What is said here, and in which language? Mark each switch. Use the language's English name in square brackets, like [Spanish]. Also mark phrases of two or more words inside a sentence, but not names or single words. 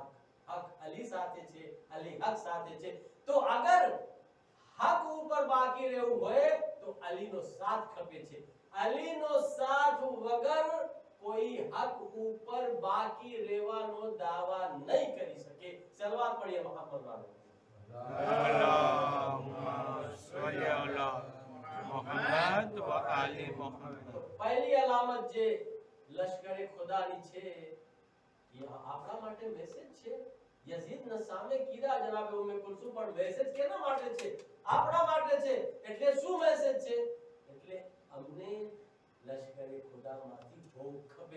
[Gujarati] હક અલી સાથે છે, અલી હક સાથે છે. તો અગર હક ઉપર બાકી રહેવું હોય તો અલીનો સાથ ખપે છે. અલીનો સાથ વગર કોઈ હક ઉપર બાકી રહેવાનો દાવા નહીં કરી શકે. સલવાત પઢીએ મોહમ્મદ વાલે. [Arabic] اللهم صل على محمد وآل محمد. [Gujarati] પહેલી અલામત જે લશ્કરે ખુદાની છે, એ આપણા માટે મેસેજ છે. યઝીદના સામે કીધા જનાબે ઉમ્મે કુલસુમ, પણ મેસેજ કેના માટે છે? આપણા માટે છે. એટલે શું મેસેજ છે? એટલે અમને લશ્કરે ખુદા ખુદામાંથી ભોગ ખપે.